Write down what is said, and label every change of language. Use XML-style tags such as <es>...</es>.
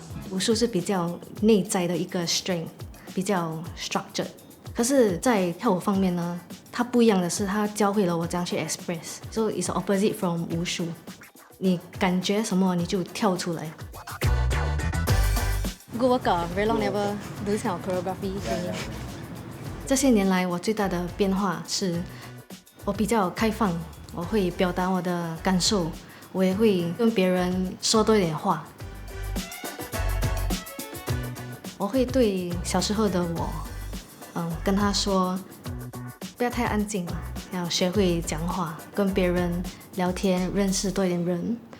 <zh>武术是比较内在的一个</zh> <en>strength，</en> <zh>比较</zh> <en>structured。</en> <zh>可是，在跳舞方面呢，它不一样的是，它教会了我怎样去</zh> <en>express， so it's opposite from</en> <zh>武术。你感觉什么，你就跳出来。</zh> <en>Good workout. Very long never do this kind of choreography training.</en> <zh>这些年来，我最大的变化是，我比较开放，我会表达我的感受，我也会跟别人说多一点话。我会对小时候的我，跟他说，不要太安静了，要学会讲话，跟别人聊天，认识多一点人。</zh>